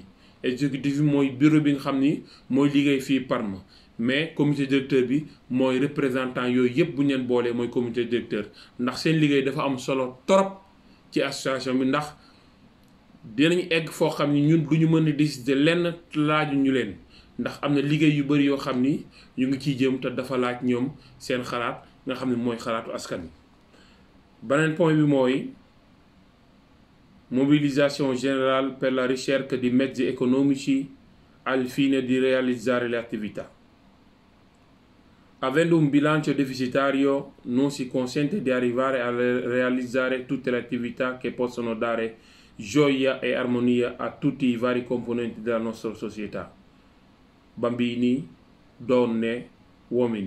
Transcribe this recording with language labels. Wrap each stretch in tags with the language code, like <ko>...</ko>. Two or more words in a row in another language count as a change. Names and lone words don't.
<wo>exécutif bi mooy bureau bi nga xam ni mooy liggéey fii Parma</wo> <fr>mais comité directeur</fr> <wo>bi mooy représentant yooyu yëpp bu ñu leen boolee mooy</wo> <fr>comité directeur</fr> <wo>ndax seen liggéey dafa am solo trop ci association bi ndax dinañ egg foo xam ni ñun du ñu mën a décider lenn laaju ñu leen ndax am na liggéey yu bari yoo xam ni ñu ngi ciy jëm te dafa laaj ñoom seen xalaat nga xam ne mooy xalaatu askan wi. beneen point bi mooy</wo> <fr>mobilisation generale</fr> <it>per la ricerca di mezzi economici al fine di realizzare le attività. Avendo un bilancio deficitario non si consente di arrivare a realizzare tutte le attività che possono dare gioia e armonia a tutti i vari componenti della nostra società, bambini, donne, uomini.</it>